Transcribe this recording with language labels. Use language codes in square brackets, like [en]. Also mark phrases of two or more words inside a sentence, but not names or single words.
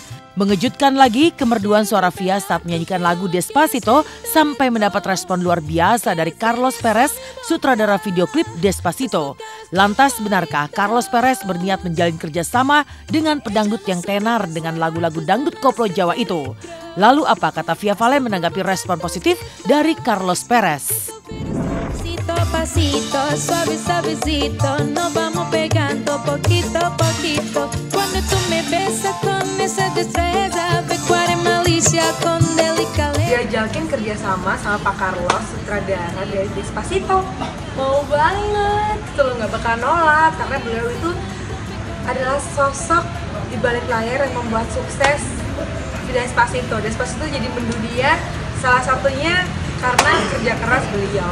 [id] Mengejutkan lagi kemerduan suara Via saat menyanyikan lagu Despacito sampai mendapat respon luar biasa dari Carlos Perez, sutradara video klip Despacito. Lantas benarkah Carlos Perez berniat menjalin kerjasama dengan pedangdut yang tenar dengan lagu-lagu dangdut koplo Jawa itu? Lalu apa kata Via Valen menanggapi respon positif dari Carlos Perez? [es] Pasito, suave, suavecito, nos vamos pegando poquito a poquito. Cuando tú me besas con esa destreza, pecuaria malicia con delicadeza. [id] Diajakin kerjasama sama Pak Carlos, sutradara dari Despacito. Mau banget, tuh nggak bakal nolak karena beliau itu adalah sosok di balik layar yang membuat sukses di Despacito. Despacito jadi mendunia, salah satunya karena kerja keras beliau.